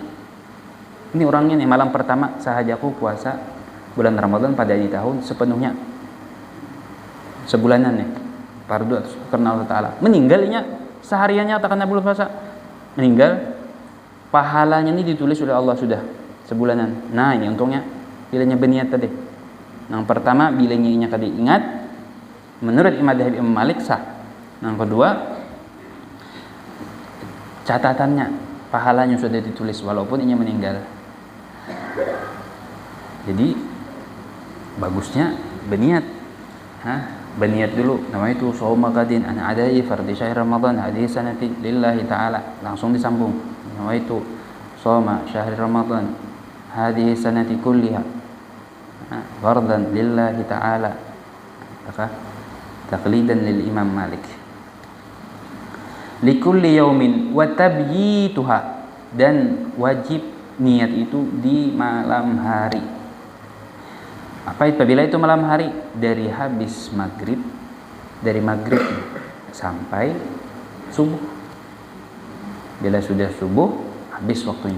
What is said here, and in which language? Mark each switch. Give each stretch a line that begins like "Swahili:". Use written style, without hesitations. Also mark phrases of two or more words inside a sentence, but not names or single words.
Banjar: Ini orangnya nih malam pertama sahajaku puasa bulan Ramadan pada ini tahun sepenuhnya, sebulanan nih fardu karena Allah Ta'ala. Meninggalnya sehariannya takkan belum puasa, meninggal, pahalanya ini ditulis oleh Allah sudah sebulanan. Nah ini untungnya bilanya berniat tadi. Yang pertama bilanya inya tadi ingat menurut Imam Malik sah. Yang kedua catatannya pahalanya sudah ditulis walaupun inya meninggal. Jadi bagusnya berniat. Berniat dulu, namanya itu
Arabic: صوم غد عن أداء فرض شهر رمضان هذه السنة لله تعالى,
Banjar: langsung disambung. Namanya itu
Arabic: صوم شهر رمضان هذه السنة كلها فرضا لله تعالى، maka تقليدا للإمام مالك. لكل يوم وتبييتها,
Banjar: dan wajib niat itu di malam hari. Apa itu? Bila itu malam hari dari habis maghrib, dari maghrib sampai subuh. Bila sudah subuh habis waktunya.